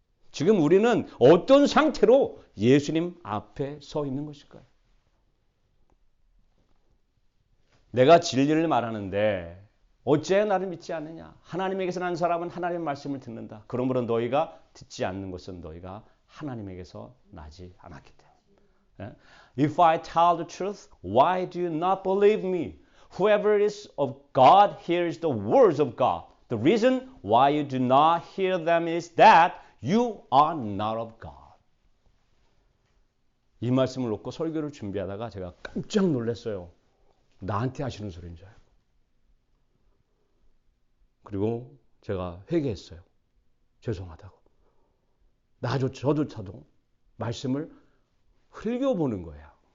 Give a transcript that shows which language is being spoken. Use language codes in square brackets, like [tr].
[ko] 지금 우리는 어떤 상태로 예수님 앞에 서 있는 것일까요? 내가 진리를 말하는데 어째 나를 믿지 않느냐? 하나님에게서 난 사람은 하나님의 말씀을 듣는다. 그러므로 너희가 듣지 않는 것은 너희가 하나님에게서 나지 않았기 때문에. [en] If I tell the truth, why do you not believe me? Whoever is of God hears the words of God. The reason why you do not hear them is that you are not of God. [ko] 이 말씀을 놓고 설교를 준비하다가 제가 깜짝 놀랐어요. 나한테 하시는 소리인 줄 알고. 그리고 제가 회개했어요. 죄송하다고. 저조차도 말씀을 흘겨보는 거예요.